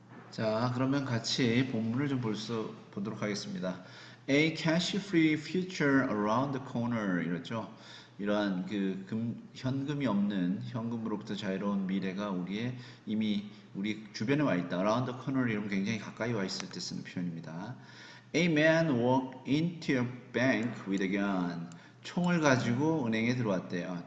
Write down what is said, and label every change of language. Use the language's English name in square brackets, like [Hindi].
[Korean] 자, 그러면 같이 본문을 좀 보도록 하겠습니다. [English] A cash-free future around the corner [Korean] 이렇죠. 이러한 현금이 없는 현금으로부터 자유로운 미래가 이미 우리 주변에 와 있다. [English] Around the corner [Korean] 이러면 굉장히 가까이 와 있을 때 쓰는 표현입니다. [English] A man walked into a bank with a gun. [Korean] 총을 가지고 은행에 들어왔대요.